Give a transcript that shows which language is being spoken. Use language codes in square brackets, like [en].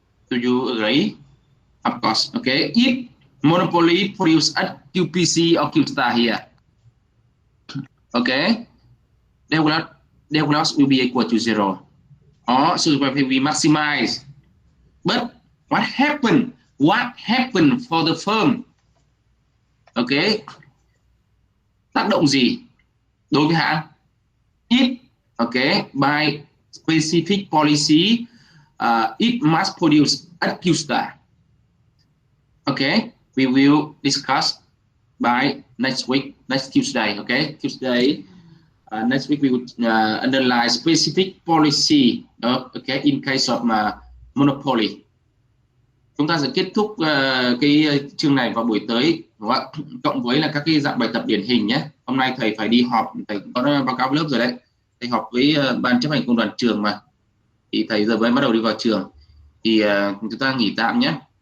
[en] Do you agree? Of course. Okay, if monopoly produce a QPC or Q star here, okay, their loss will be equal to 0, or social welfare will be maximized. But what happened? What happened for the firm? [vi] Okay, tác động gì đối với hãng? [en] If, okay, by specific policy, it must produce a Q star. Okay, we will discuss by next week, next Tuesday. Okay, Tuesday. Next week we will analyze specific policy. Okay, in case of monopoly. [vi] Chúng ta sẽ kết thúc cái chương này vào buổi tới, cộng với là các cái dạng bài tập điển hình nhé. Hôm nay thầy phải đi họp, thầy có báo cáo lớp rồi đấy. Thầy họp với ban chấp hành công đoàn trường mà, thì thầy giờ mới bắt đầu đi vào trường, thì chúng ta nghỉ tạm nhé.